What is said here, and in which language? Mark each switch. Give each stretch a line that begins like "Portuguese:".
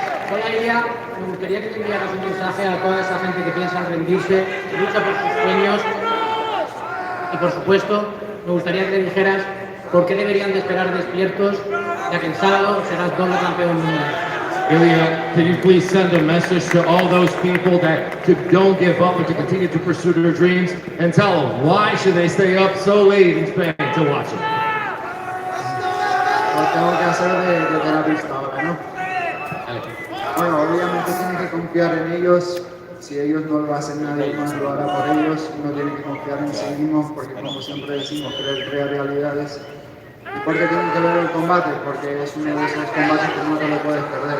Spanish: Hola Ilia, me gustaría que le enviaras un mensaje a toda esa gente que piensa en rendirse, que lucha por sus sueños, y por supuesto, me gustaría que le dijeras por qué deberían de esperar despiertos, ya que el sábado serás doble campeón mundial.
English: Ilia, can you please send a message to all those people that don't give up and to continue to pursue their dreams, and tell them why should they stay up so late in Spain to watch it?
Spanish: Lo tengo que hacer de terapista ahora, ¿no? Bueno, obviamente tienen que confiar en ellos. Si ellos no lo hacen, nadie más lo hará por ellos. Uno tiene que confiar en sí mismo, porque como siempre decimos, crear realidades. ¿Y por qué tienen que ver el combate? Porque es uno de esos combates que no te lo puedes perder.